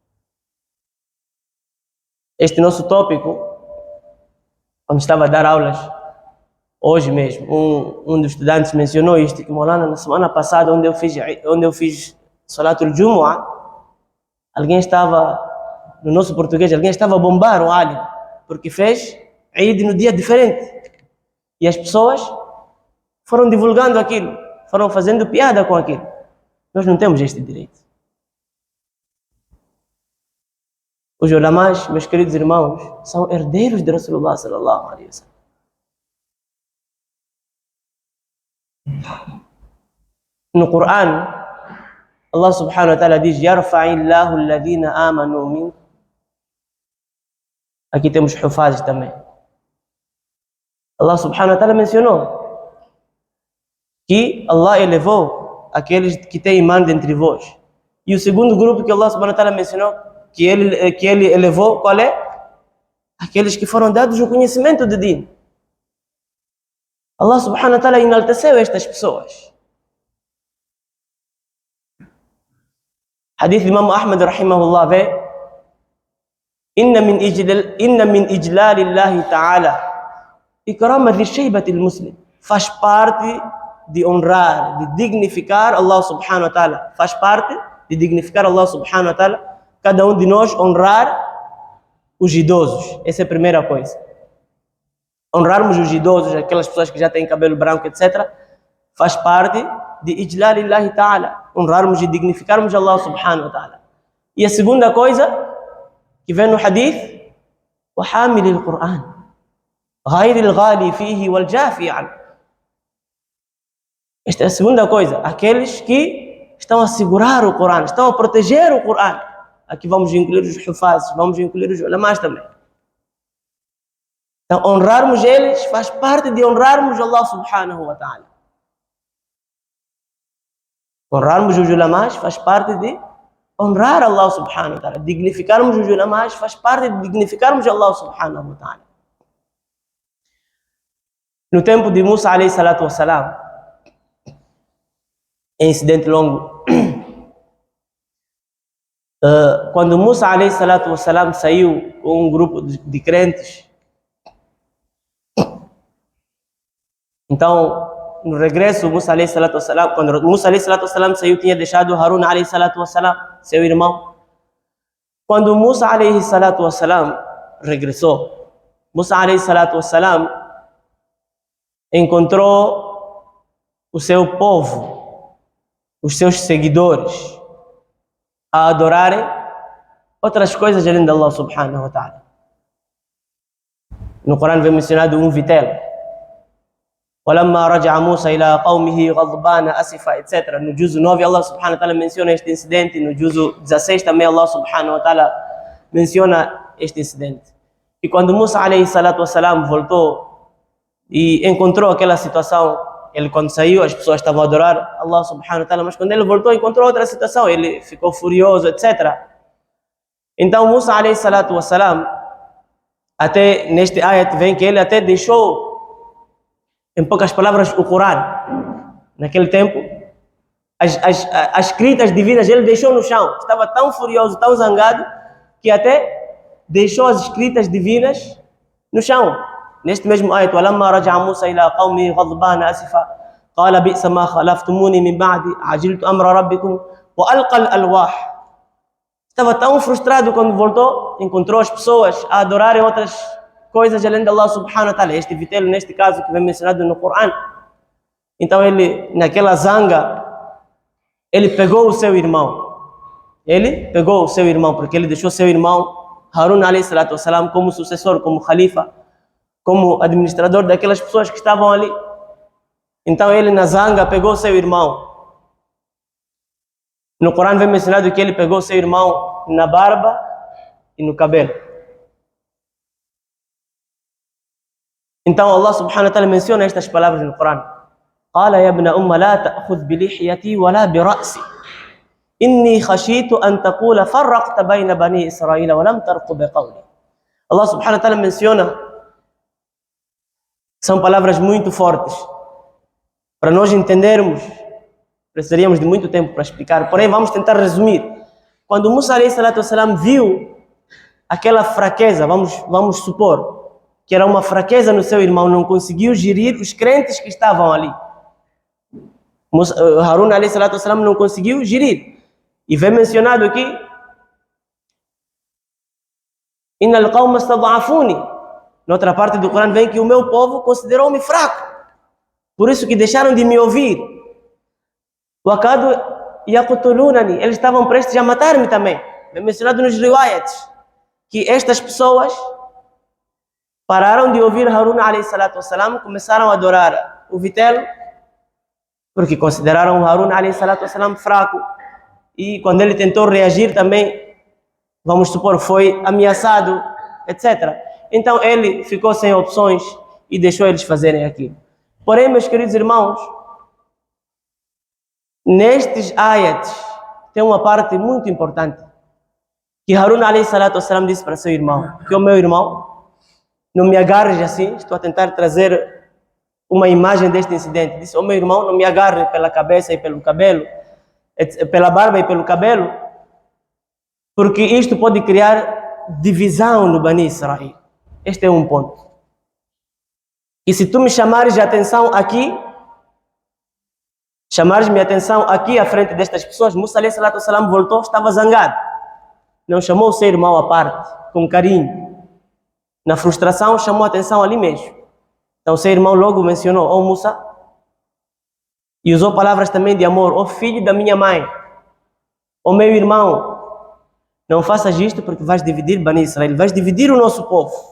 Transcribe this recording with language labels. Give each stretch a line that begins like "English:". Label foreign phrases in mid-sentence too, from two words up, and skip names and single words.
Portuguese: Este nosso tópico, quando estava a dar aulas, hoje mesmo, um dos estudantes mencionou isto, que Maulana, na semana passada, onde eu fiz
Arabic: صلاة الجمعة,
Portuguese: alguém estava, no nosso português, alguém estava a bombar o alim, porque fez Eid no dia diferente. E as pessoas foram divulgando aquilo, foram fazendo piada com aquilo. Nós não temos este direito. Os ulamás, meus queridos irmãos, são herdeiros de Rasulullah
Arabic: صلى الله عليه وسلم.
Portuguese: No Coran,
Arabic: الله سبحانه وتعالى diz: يرفع الله الذين آمنوا منكم.
Portuguese: Aqui temos hufazes também.
Arabic: الله سبحانه وتعالى
Portuguese: mencionou que Allah elevou aqueles que têm imã entre vós. E o segundo grupo que
Arabic: الله سبحانه وتعالى
Portuguese: mencionou que ele elevou, qual é? Aqueles que foram dados o conhecimento de din.
Arabic: الله سبحانه وتعالى
Portuguese: enalteceu estas pessoas.
Arabic: حديث إمام أحمد رحمه الله vê: إن من إجلال الله تعالى إكرام ذي الشيبة المسلم.
Portuguese: Faz parte de honrar, de dignificar
Arabic: الله سبحانه وتعالى.
Portuguese: Faz parte de dignificar
Arabic: الله سبحانه وتعالى.
Portuguese: Cada um de nós honrar os idosos. Essa é a primeira coisa. Honrarmos os idosos, aquelas pessoas que já têm cabelo branco, etc. Faz parte de
Arabic: إجلال الله تعالى.
Portuguese: Honrarmos e dignificarmos
Arabic: الله سبحانه وتعالى.
Portuguese: E a segunda coisa que vem no hadith
Arabic: وحامل القرآن غير الغالي فيه والجافي عنه.
Portuguese: Esta é a segunda coisa, aqueles que estão a segurar o Corão, estão a proteger o Corão. Aqui vamos incluir os hufazes, vamos incluir os ulamás também. Então, honrarmos eles faz parte de honrarmos
Arabic: الله سبحانه وتعالى.
Portuguese: Honrarmos os ulamás faz parte de honrar
Arabic: الله سبحانه وتعالى.
Portuguese: Dignificarmos os ulamás faz parte de dignificarmos
Arabic: الله سبحانه وتعالى.
Portuguese: No tempo de Musa
Arabic: عليه الصلاة والسلام,
Portuguese: é incidente longo. Quando Musa
Arabic: عليه الصلاة والسلام
Portuguese: saiu com um grupo de crentes, então no regresso Musa
Arabic: عليه الصلاة والسلام,
Portuguese: quando Musa
Arabic: عليه الصلاة والسلام
Portuguese: saiu, tinha deixado Harun
Arabic: عليه الصلاة والسلام,
Portuguese: seu irmão. Quando Musa
Arabic: عليه الصلاة والسلام
Portuguese: regressou, Musa
Arabic: عليه الصلاة والسلام
Portuguese: encontrou o seu povo, os seus seguidores, a adorarem outras coisas além de
Arabic: الله سبحانه وتعالى.
Portuguese: No Corão vem mencionado um vitelo.
Arabic: وَلَمَّا رَجَعَ مُوسَى إِلَىٰ قَوْمِهِ غَضْبَانَ أَسِفًا, etc.
Portuguese: No juzo 9
Arabic: الله سبحانه وتعالى
Portuguese: menciona este incidente. No juzo 16 também
Arabic: الله سبحانه وتعالى
Portuguese: menciona este incidente. E quando Musa
Arabic: عليه الصلاة والسلام
Portuguese: voltou e encontrou aquela situação, ele quando saiu as pessoas estavam a adorar
Arabic: الله سبحانه وتعالى,
Portuguese: mas quando ele voltou encontrou outra situação, ele ficou furioso, etc. Então Musa
Arabic: عليه الصلاة والسلام,
Portuguese: até neste ayat vem que ele até deixou, em poucas palavras, o Corão. Naquele tempo, as escritas divinas ele deixou no chão. Estava tão furioso, tão zangado, que até deixou as escritas divinas no chão. Neste mesmo ayat,
Arabic: وَلَمَّا رَجَعَ مُوسَى إِلَىٰ قَوْمِهِ غَضْبَانَ أَسِفًا قَالَ بِئْسَ مَا خَلَفْتُمُونِي مِنْ بَعْدِي عَجِلْتُ أَمْرَ رَبِّكُمْ وَأَلْقَى الْأَلْوَاحَ.
Portuguese: Estava tão frustrado quando voltou, encontrou as pessoas a adorarem outras coisas além de
Arabic: الله سبحانه وتعالى.
Portuguese: Este vitelo, neste caso, que vem mencionado no Corão. Então ele, naquela zanga, ele pegou o seu irmão. Ele pegou o seu irmão, porque ele deixou seu irmão, Harun
Arabic: عليه الصلاة والسلام,
Portuguese: como sucessor, como khalifa, como administrador daquelas pessoas que estavam ali. Então ele, na zanga, pegou seu irmão. No Corão vem mencionado que ele pegou seu irmão na barba e no cabelo. Então
Arabic: الله سبحانه وتعالى
Portuguese: menciona estas palavras no Corão.
Arabic: قال يا ابن أم لا تأخذ بلحيتي ولا برأسي إني خشيت أن تقول فرقت بين بني إسرائيل ولم ترقب قولي. الله سبحانه وتعالى
Portuguese: menciona, são palavras muito fortes. Para nós entendermos, precisaríamos de muito tempo para explicar, porém vamos tentar resumir. Quando Musa
Arabic: عليه الصلاة والسلام
Portuguese: viu aquela fraqueza, vamos supor que era uma fraqueza no seu irmão, não conseguiu gerir os crentes que estavam ali. Harun
Arabic: عليه الصلاة والسلام
Portuguese: não conseguiu gerir. E vem mencionado aqui,
Arabic: إن القوم استضعفوني.
Portuguese: Noutra parte do Corão vem que o meu povo considerou-me fraco, por isso que deixaram de me ouvir.
Arabic: وكادوا يقتلونني,
Portuguese: eles estavam prestes a matar-me também. Vem mencionado nos riwayats que estas pessoas pararam de ouvir Harun
Arabic: عليه الصلاة والسلام,
Portuguese: começaram a adorar o vitelo, porque consideraram Harun
Arabic: عليه الصلاة والسلام
Portuguese: fraco. E quando ele tentou reagir também, vamos supor, foi ameaçado, etc. Então ele ficou sem opções e deixou eles fazerem aquilo. Porém, meus queridos irmãos, nestes ayats tem uma parte muito importante, que Harun
Arabic: عليه الصلاة والسلام
Portuguese: disse para seu irmão, que o meu irmão, não me agarres assim, estou a tentar trazer uma imagem deste incidente. Disse, meu irmão, não me agarre pela cabeça e pelo cabelo, pela barba e pelo cabelo, porque isto pode criar divisão no Bani Israel. Este é um ponto. E se tu me chamares a atenção aqui, chamares minha atenção aqui à frente destas pessoas, Musa
Arabic: عليه الصلاة والسلام
Portuguese: voltou, estava zangado. Não chamou o seu irmão à parte, com carinho. Na frustração, chamou a atenção ali mesmo. Então, seu irmão logo mencionou, Musa, e usou palavras também de amor, filho da minha mãe, meu irmão, não faças isto porque vais dividir Bani Israel, vais dividir o nosso povo.